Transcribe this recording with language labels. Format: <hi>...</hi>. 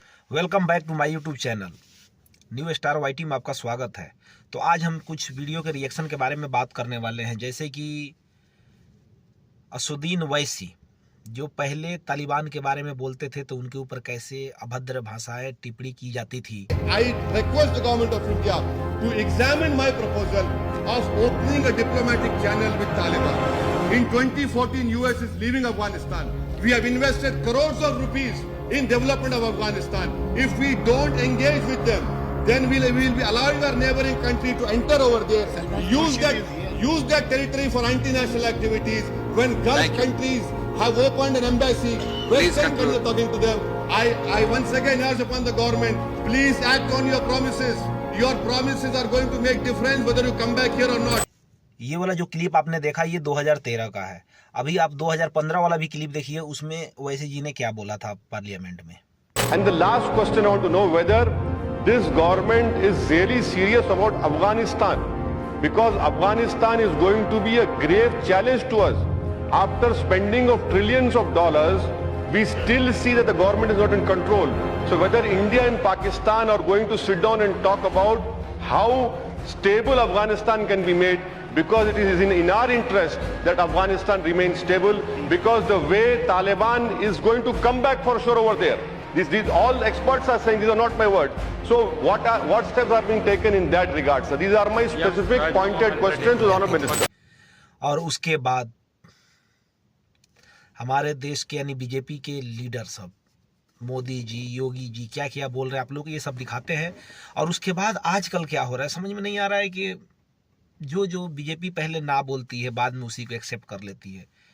<en>welcome back to my YouTube channel new star YT</en> <hi>में आपका स्वागत है। तो आज हम कुछ वीडियो के रिएक्शन के बारे में बात करने वाले हैं, जैसे कि असुद्दीन ओवैसी जो पहले तालिबान के बारे में बोलते थे तो उनके ऊपर कैसे अभद्र भाषाएं टिप्पणी की जाती थी।</hi> <en>I request the government of India to examine my proposal of opening a diplomatic channel with Taliban. In 2014, US is leaving Afghanistan. We have invested crores of rupees in development of Afghanistan. If we don't engage with them, then we will be allowing our neighboring country to enter over there, use that territory for anti-national activities. When Gulf countries have opened an embassy, Western countries are talking to them. I once again urge upon the government, please act on your promises. Your promises are going to make difference whether you come back here or not.</en> <hi>ये वाला जो clip आपने देखा ये 2013 का है। अभी आप 2015 वाला भी क्लिप देखिए, उसमें ओवैसी जी ने क्या बोला था पार्लियामेंट में।</hi> <en>And the last question I want to know whether this government is really serious about Afghanistan, because Afghanistan is going to be a grave challenge to us. After spending of trillions of dollars, we still see that the government is not in control. So whether India and Pakistan are going to sit down and talk about how stable Afghanistan can be made, because it is in our interest that Afghanistan remains stable, because the way Taliban is going to come back for sure over there. These all experts are saying, these are not my words. So what steps are being taken in that regard, sir? These are my specific pointed questions to the Honourable Minister.</en> <hi>और उसके बाद हमारे देश के यानी BJP के leader सब, मोदी जी, योगी जी क्या क्या बोल रहे हैं आप लोग, ये सब दिखाते हैं। और उसके बाद आजकल क्या हो रहा है समझ में नहीं आ रहा है कि जो बीजेपी पहले ना बोलती है बाद में उसी को एक्सेप्ट कर लेती है।</hi>